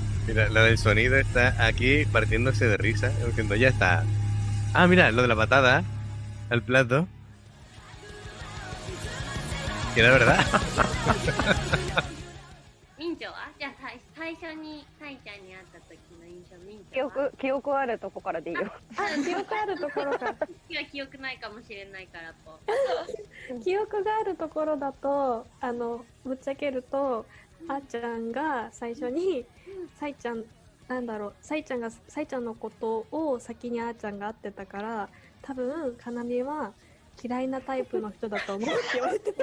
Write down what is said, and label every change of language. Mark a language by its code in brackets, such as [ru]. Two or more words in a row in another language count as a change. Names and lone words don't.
[es] Mira, lo del sonido está aquí partiéndose de risa, diciendo, ya está. Ah, mira, lo de la patada al plato. Que era verdad. [ja] ミンチョはじゃあ最初にサイちゃんに会った時の印象、ミンチョは記憶あるとこからでいいよ。記憶あるところから。いや記憶ないかもしれないからと。記憶があるところだとぶっちゃけるとあーちゃんが最初にサイちゃんサイちゃんのことを先にあーちゃんが会ってたから多分かなみは嫌いなタイプの人だと思うって言われてた。